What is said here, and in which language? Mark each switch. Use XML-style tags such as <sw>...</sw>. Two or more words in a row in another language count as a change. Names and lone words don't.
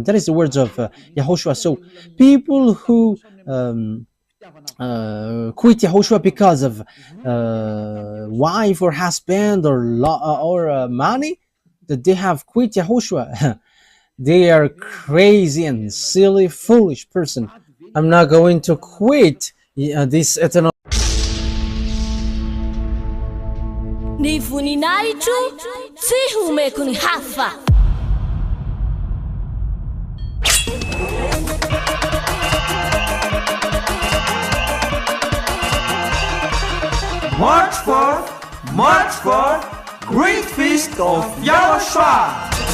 <en>That is the words of Yahushua. So people who quit Yahushua because of wife or husband or money, that they have quit Yahushua. They are crazy and silly, foolish person. I'm not going to quit this eternal.</en> <mg>Ny voninahitro tsy homeko ny hafa.</mg> <en>March 4th, Great Feast of YAHOSHUAH.</en>